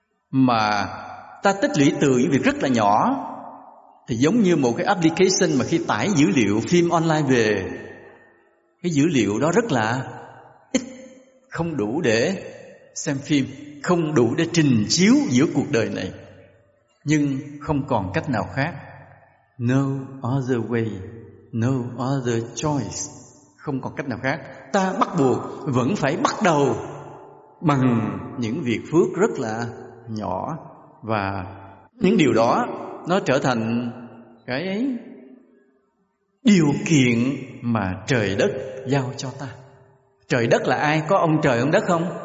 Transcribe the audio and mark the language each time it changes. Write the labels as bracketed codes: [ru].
[vi] Mà ta tích lũy từ những việc rất là nhỏ thì giống như một cái application mà khi tải dữ liệu phim online về, cái dữ liệu đó rất là ít, không đủ để xem phim, không đủ để trình chiếu giữa cuộc đời này. Nhưng không còn cách nào khác. [en] No other way, no other choice. [vi] Không còn cách nào khác, ta bắt buộc vẫn phải bắt đầu bằng những việc phước rất là nhỏ. Và những điều đó nó trở thành cái ấy, điều kiện mà trời đất giao cho ta. Trời đất là ai? Có ông trời ông đất không?